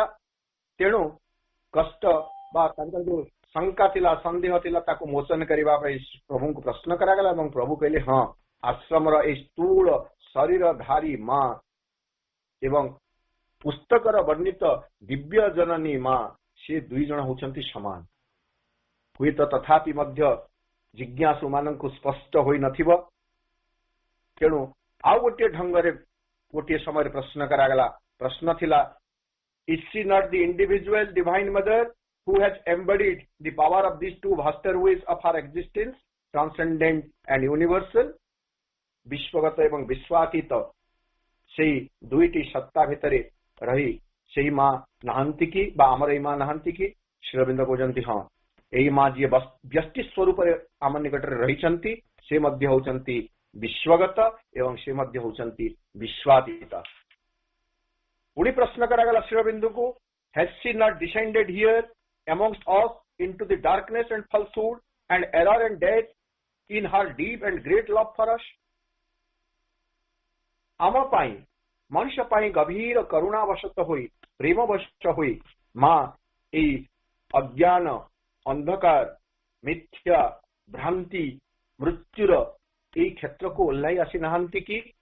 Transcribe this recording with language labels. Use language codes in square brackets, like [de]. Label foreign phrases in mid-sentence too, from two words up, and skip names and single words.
[or] ତେଣୁ କଷ୍ଟ ବା ତାଙ୍କର ଯୋଉ ଶଙ୍କା ଥିଲା, ସନ୍ଦେହ ଥିଲା, ତାକୁ ମୋଚନ କରିବା ପାଇଁ ପ୍ରଭୁଙ୍କୁ ପ୍ରଶ୍ନ କରାଗଲା ଏବଂ ପ୍ରଭୁ କହିଲେ ହଁ, ଆଶ୍ରମର ଏଇ ସ୍ଥୂଳ ଶରୀରଧାରୀ ମା ଏବଂ ପୁସ୍ତକର ବର୍ଣ୍ଣିତ ଦିବ୍ୟ ଜନନୀ ମା, ସେ ଦୁଇ ଜଣ ହେଉଛନ୍ତି ସମାନ। ହୁଏତ ତଥାପି ମଧ୍ୟ ଜିଜ୍ଞାସୁ ମାନଙ୍କୁ ସ୍ପଷ୍ଟ ହୋଇନଥିବ। ତେଣୁ ଆଉ ଗୋଟିଏ ଢଙ୍ଗରେ ଗୋଟିଏ ସମୟରେ ପ୍ରଶ୍ନ କରାଗଲା। ପ୍ରଶ୍ନ ଥିଲା, [en] is she not the individual divine mother who has embodied the power of these two vaster ways of her existence, transcendent and universal? [or] ବିଶ୍ୱଗତ ଏବଂ ବିଶ୍ୱାତୀତ ସେଇ ଦୁଇଟି ସତ୍ତା ଭିତରେ ରହି ସେଇ ମା ନାହାନ୍ତି କି, ବା ଆମର ଏଇ ମା ନାହାନ୍ତି କି? ଶ୍ରୀଅରବିନ୍ଦ କହୁଛନ୍ତି ହଁ, ଏଇ ମା ଯିଏ ବ୍ୟକ୍ତି ସ୍ୱରୂପରେ ଆମ ନିକଟରେ ରହିଛନ୍ତି, ସେ ମଧ୍ୟ ହେଉଛନ୍ତି ବିଶ୍ୱଗତ ଏବଂ ସେ ମଧ୍ୟ ହେଉଛନ୍ତି ବିଶ୍ୱାତୀତ। ପୁଣି ପ୍ରଶ୍ନ କରାଗଲା ଶ୍ରୀଅରବିନ୍ଦଙ୍କୁ, [en] has she not descended here amongst us into the darkness and falsehood and error and death in her deep and great love for us? [or] ଆମ ପାଇଁ, ମଣିଷ ପାଇଁ ଗଭୀର କରୁଣାବଶତ ହୋଇ, ପ୍ରେମବଶ ହୋଇ ମା ଏଇ ଅଜ୍ଞାନ, ଅନ୍ଧକାର, ମିଥ୍ୟା, ଭ୍ରାନ୍ତି, ମୃତ୍ୟୁର ଏଇ କ୍ଷେତ୍ରକୁ ଓହ୍ଲାଇ ଆସିନାହାନ୍ତି କି?